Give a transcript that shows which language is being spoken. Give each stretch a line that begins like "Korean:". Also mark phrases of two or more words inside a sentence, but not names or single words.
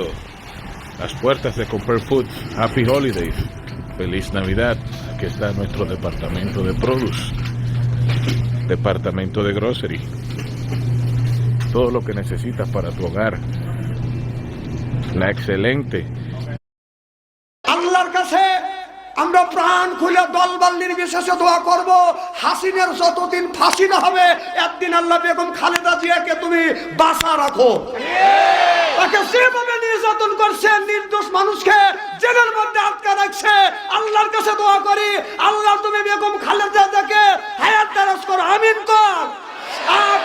Spanish: Las puertas de Compare Food.
English: Happy Holidays.
Spanish: Feliz Navidad. Aquí está nuestro departamento de produce. Departamento de grocery. Todo lo que necesitas para tu hogar. La excelente.
Bangla: আল্লাহর কাছে আমরা প্রাণ খুলে দলবল নির্বিশেষে দোয়া করব হাসিনের যতদিন ফাঁসি না হবে একদিন আল্লাহ বেগম খালেদা জিয়াকে তুমি বাঁচা রাখো তাকে যেভাবে নির্যাতন করছে নির্দোষ মানুষকে জেলের মধ্যে আটকা রাখছে আল্লাহর কাছে দোয়া করি আল্লাহ তুমি বেগম খালেদা জিয়াকে হায়াত দারাজ করো আমিন কর আর